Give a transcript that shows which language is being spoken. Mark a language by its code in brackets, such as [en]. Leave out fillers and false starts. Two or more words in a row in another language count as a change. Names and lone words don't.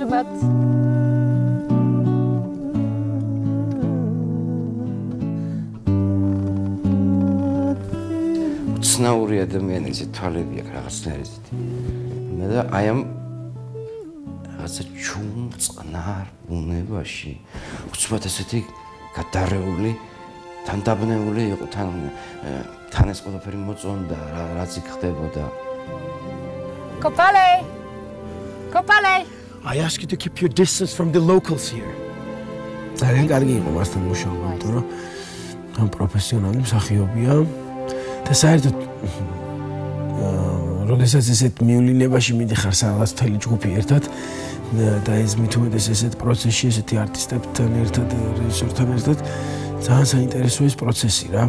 [ka] ცნაური ადამიანის თვალები აქვს რაღაცნაირი. მე და აი ამ რაღაცა ჩუმწნარ ბუნებაში უცბად ესეთი გადარეული თან დაბნეული იყო თან ეს ყველაფერი მოწონდა რაც იქ ხდებოდა. Kopale! [en] I ask you to keep your distance from the locals here. [ka] ძალიან კარგი იყო მასთან მუშაობა, იმიტომ რომ ამ პროფესიონალი მსახიობია და საერთოდ როდესაც ესეთ მიულინებაში მიდიხარ რაღაც მთელი ჯგუფი ერთად და ეს მით უმეტეს ესეთ პროცესში ესეთი არტისტებთან ერთად, რეჟისორთან ერთად ძალიან საინტერესო ეს პროცესი რა.